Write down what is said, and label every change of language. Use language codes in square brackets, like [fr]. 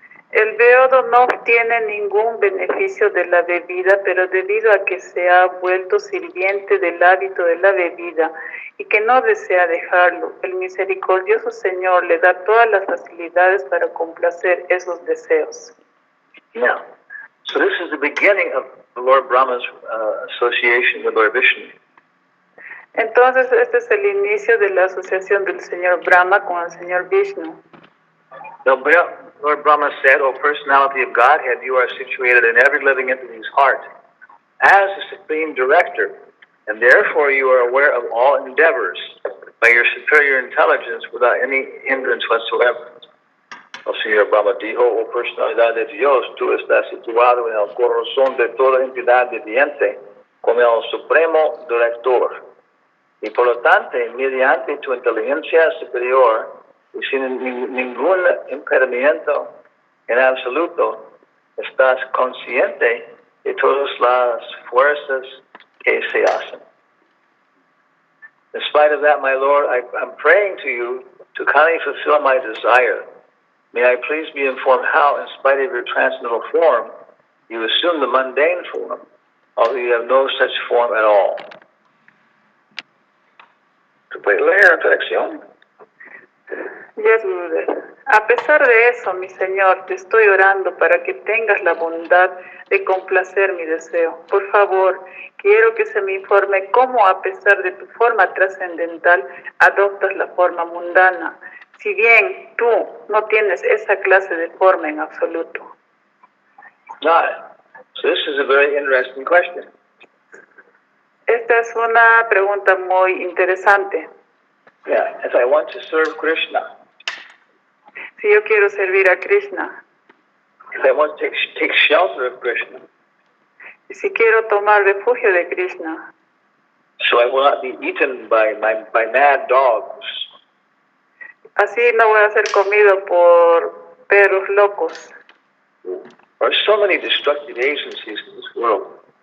[es] El beodo no obtiene ningún beneficio de la bebida, pero debido a que se ha vuelto sirviente del hábito de la bebida y que no desea dejarlo, el misericordioso Señor le da todas las facilidades para complacer esos deseos. [en] Yeah. So this is the beginning of the Lord Brahma's association with Lord Vishnu. [es] Entonces, este es el inicio de la asociación del Señor Brahma con el Señor Vishnu. [en] Lord Brahma said, O personality of Godhead, you are situated in every living entity's heart as the supreme director, and therefore you are aware of all endeavors by your superior intelligence without any hindrance whatsoever. [es] El Señor Brahma dijo, oh personalidad de Dios, tú estás situado en el corazón de toda entidad viviente como el supremo director. Y por lo tanto, mediante tu inteligencia superior y sin ningún impedimento en absoluto, estás consciente de todas las fuerzas que se hacen. [en] In spite of that, my Lord, I'm praying to you To kindly fulfill my desire, may I please be informed how, in spite of your transcendental form, you assume the mundane form, although you have no such form at all. [es] Reflexión. [en] Yes, Gurudev. [es] A pesar de eso, mi Señor, te estoy orando para que tengas la bondad de complacer mi deseo. Por favor, quiero que se me informe cómo, a pesar de tu forma trascendental, adoptas la forma mundana, si bien tú no tienes esa clase de forma en absoluto. [en] So this is a very interesting question. [es] Esta es una pregunta muy interesante. [en] Yeah, if I want to serve Krishna, [es] Si yo quiero servir a Krishna, [en] if I want to take shelter of Krishna, [es] y si quiero tomar refugio de Krishna, [en] so I will not be eaten by mad dogs, [es] así no voy a ser comido por perros locos. [en] there are so many destructive agencies in this world.